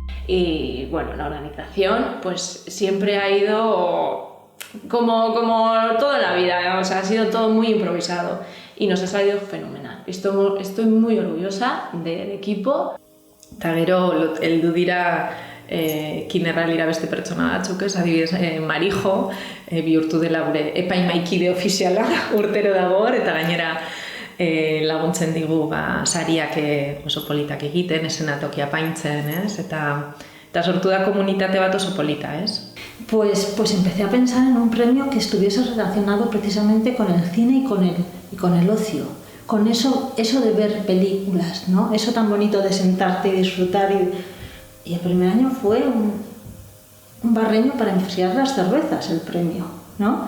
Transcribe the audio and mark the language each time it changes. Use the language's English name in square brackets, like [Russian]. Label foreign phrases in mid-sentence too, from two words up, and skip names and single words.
[Spanish] Y bueno, la organización pues siempre ha ido como toda la vida, o sea, ha sido todo muy improvisado y nos ha salido fenomenal. Estoy muy orgullosa del equipo. [Basque] Eta gero, heldu dira kinerralira beste pertsona batzuk, ez, adibidez, Marijo, bihurtu dela gure epaimaikide ofiziala urtero dago hor, eta gainera laguntzen digu sariak oso politak egiten, esenatokia apaintzen, ez, eta sortu da komunitate bat oso polita, ez? [Spanish] Pues empecé a pensar en un premio que estuviese relacionado precisamente con el cine y con el ocio, con eso de ver películas, ¿no? Eso tan bonito de sentarte y disfrutar. Y el primer año fue un barreño para enfriar las cervezas, el premio, ¿no?